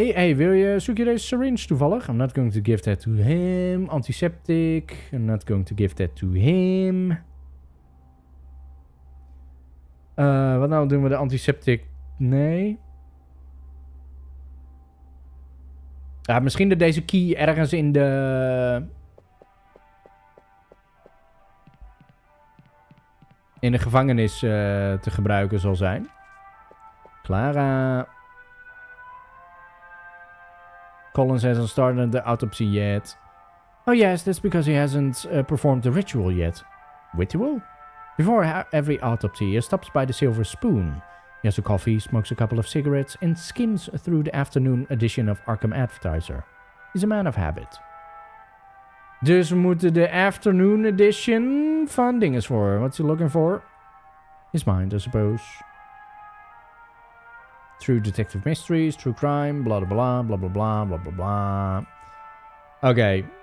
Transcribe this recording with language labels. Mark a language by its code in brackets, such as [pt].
[nl] Hey, zoek je deze syringe toevallig? [en] I'm not going to give that to him. Antiseptic. I'm not going to give that to him. [nl] Wat nou doen we de antiseptic? Nee. Ja, misschien dat deze key ergens in de gevangenis te gebruiken zal zijn. [en] Clara. Collins hasn't started the autopsy yet. Oh yes, that's because he hasn't performed the ritual yet. Ritual? Before every autopsy, he stops by the Silver Spoon. He has a coffee, smokes a couple of cigarettes, and skims through the afternoon edition of Arkham Advertiser. He's a man of habit. [nl] Dus we moeten de afternoon edition van dinges voor. [en] What's he looking for? His mind, I suppose. True detective mysteries, true crime, bla bla bla bla bla bla bla bla. Oké.